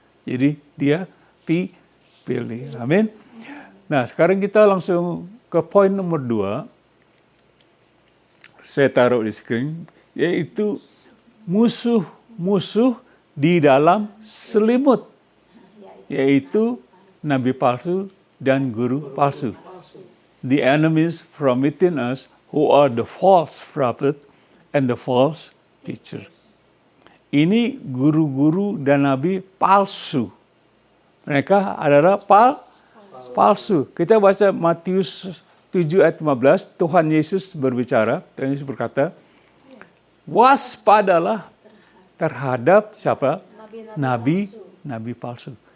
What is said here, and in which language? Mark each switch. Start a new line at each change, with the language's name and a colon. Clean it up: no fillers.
Indonesian: Jadi dia pilih. Amin. Nah, sekarang kita langsung ke poin nomor 2. Saya taruh di screen, yaitu musuh-musuh di dalam selimut, yaitu nabi palsu dan guru palsu.
English: The enemies from within us, who are the false prophet and the false teachers.
Indonesian: Ini guru-guru dan nabi palsu. Mereka adalah palsu. Kita baca Matius 7 ayat 15, Tuhan Yesus berbicara, Tuhan Yesus berkata, waspadalah terhadap siapa? Nabi palsu.